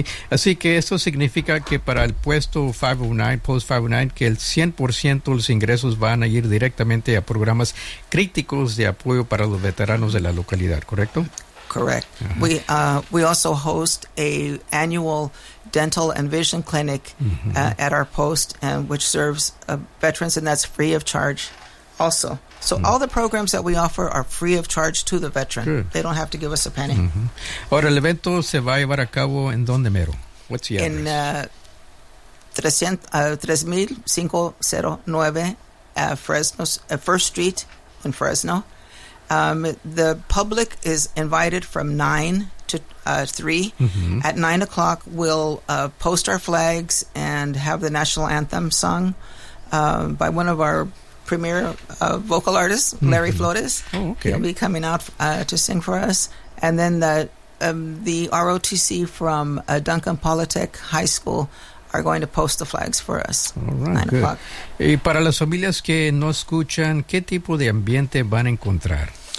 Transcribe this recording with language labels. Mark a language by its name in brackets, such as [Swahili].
[Spanish] Así que esto significa que para el puesto 509, post 509, que el 100% de los ingresos van a ir directamente a programas críticos de apoyo para los veteranos de la localidad, ¿correcto? [English] Correct. Uh-huh. We also host a annual dental and vision clinic at our post, and which serves veterans, and that's free of charge also. So all the programs that we offer are free of charge to the veteran. Good. They don't have to give us a penny. [Spanish] Ahora, el evento se va a llevar a cabo en donde mero? [English] What's the address? En 3509 Fresno, First Street in Fresno. The public is invited from 9 to 3. At 9 o'clock, we'll post our flags and have the national anthem sung by one of our premier vocal artist, Larry Flores. He'll be coming out to sing for us. And then the ROTC from Duncan Polytech High School are going to post the flags for us. All right, good. 9 o'clock. [Spanish] Y para las familias que no escuchan, ¿qué tipo de ambiente van a encontrar?